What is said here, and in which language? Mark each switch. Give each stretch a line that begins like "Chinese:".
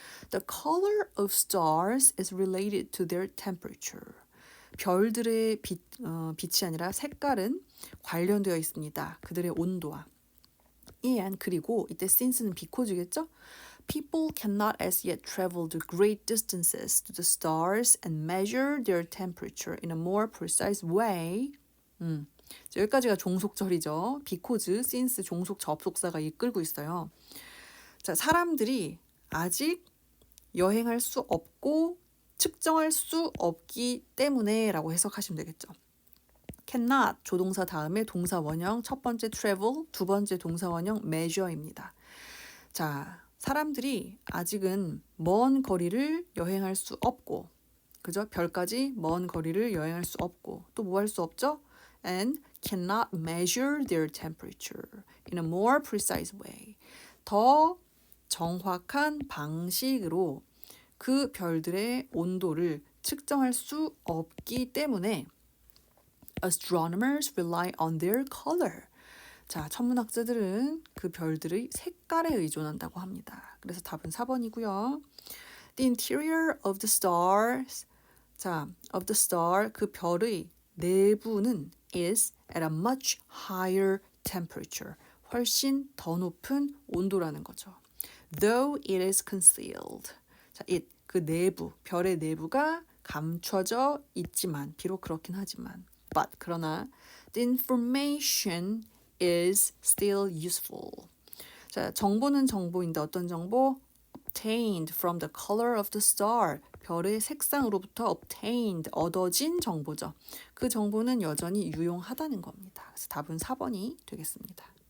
English: The color of stars is related to their temperature.
Korean: 별들의 빛이 아니라 색깔은 관련되어 있습니다. 그들의 온도와. and 그리고 이때 since는 because겠죠?
English: People cannot as yet travel the great distances to the stars and measure their temperature in a more precise way.
Korean: 여기까지가 종속절이죠. because, since 종속 접속사가 이끌고 있어요. 자, 사람들이 아직 여행할 수 없고 측정할 수 없기 때문에 라고 해석하시면 되겠죠. cannot 조동사 다음에 동사 원형 첫 번째 travel, 두 번째 동사 원형 measure입니다. 자, 사람들이 아직은 먼 거리를 여행할 수 없고, 그죠? 별까지 먼 거리를 여행할 수 없고, 또 뭐 할 수 없죠?
English: And cannot measure their temperature in a more precise way.
Korean: 더 정확한 방식으로 그 별들의 온도를 측정할 수 없기 때문에
English: astronomers rely on their color.
Korean: 자, 천문학자들은 그 별들의 색깔에 의존한다고 합니다. 그래서 답은 4번이고요.
English: The interior of the stars. 자, of the star
Korean: 그 별의 내부는
English: is at a much higher temperature.
Korean: 훨씬 더 높은 온도라는 거죠.
English: Though it is concealed.
Korean: 자, it 그 내부, 별의 내부가 감춰져 있지만 비록 그렇긴 하지만 but 그러나
English: the information is still useful.
Korean: 자, 정보는 정보인데 어떤 정보?
English: Obtained from the color of the star.
Korean: 별의 색상으로부터 obtained, 얻어진 정보죠. 그 정보는 여전히 유용하다는 겁니다. 그래서 답은 4번이 되겠습니다.